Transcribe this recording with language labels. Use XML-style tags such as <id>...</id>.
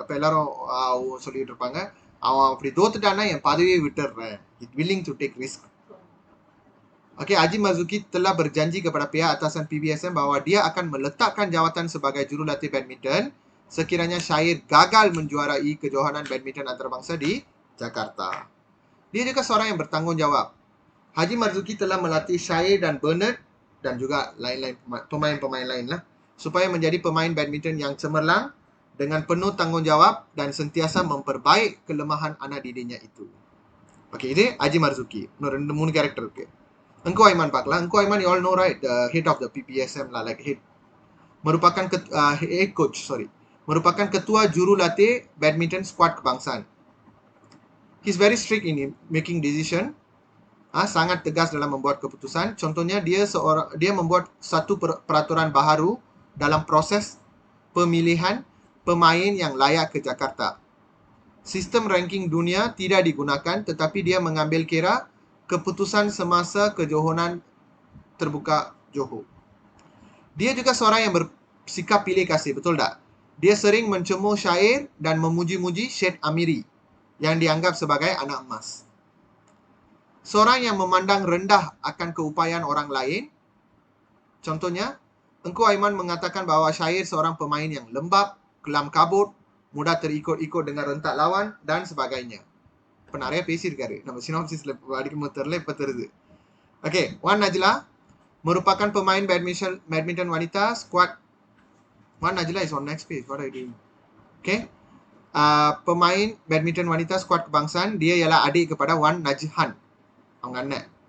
<ta>அப்போ எல்லாரும் சொல்லிட்டு இருப்பாங்க, அவன் அப்படி தோத்துட்டான்னா என் பதவியை விட்டுடுறேன்.</ta> <en>It willing to take risk.</en> <ms>Okey, Haji Marzuki telah berjanji kepada pihak atasan PBSM bahawa dia akan meletakkan jawatan sebagai jurulatih badminton sekiranya Syair gagal menjuarai kejohanan badminton antarabangsa di Jakarta. Dia juga seorang yang bertanggungjawab. Haji Marzuki telah melatih Syair dan Bernard dan juga lain-lain pemain-pemain lain lah supaya menjadi pemain badminton yang cemerlang dengan penuh tanggungjawab dan sentiasa memperbaik kelemahan anak didiknya itu. Okay, ini</ms> <ta>Haji Marzuki. மூணு character இருக்கு. Engku Aiman பார்க்கலாம்.</ta> <en>Engku Aiman, you all know, right? The head of the PPSM lah, like head.</en> <ms>Merupakan head coach, sorry. Merupakan ketua jurulatih badminton squad kebangsaan.</ms> <en>He's very strict in making decision.</en> <ms>Sangat tegas dalam membuat keputusan. Contohnya dia membuat satu peraturan baharu dalam proses pemilihan pemain yang layak ke Jakarta. Sistem ranking dunia tidak digunakan, tetapi dia mengambil kira keputusan semasa kejohanan terbuka Johor. Dia juga seorang yang bersikap pilih kasih, betul tak? Dia sering mencemooh syair dan memuji-muji Syed Amiri yang dianggap sebagai anak emas. Seorang yang memandang rendah akan keupayaan orang lain. Contohnya, Engku Aiman mengatakan bahawa syair seorang pemain yang lembab, kelam kabut, mudah terikut-ikut dengan rentak lawan dan sebagainya.</ms> <ta>Penarya பேசியிருக்காரு. நம்ம சினாப்சிஸ்ல படிக்கும்போது தெரியல, இப்ப தெரியுது.</ta> <ms>Okay, Wan Najla merupakan pemain badminton wanita squad.</ms> <en>Wan Najla is on next page. What are you doing? Okay.</en> <ms>Pemain badminton wanita squad kebangsaan, dia ialah adik kepada Wan Najhan.</ms> <ta>அவங்க அண்ணன்.</ta>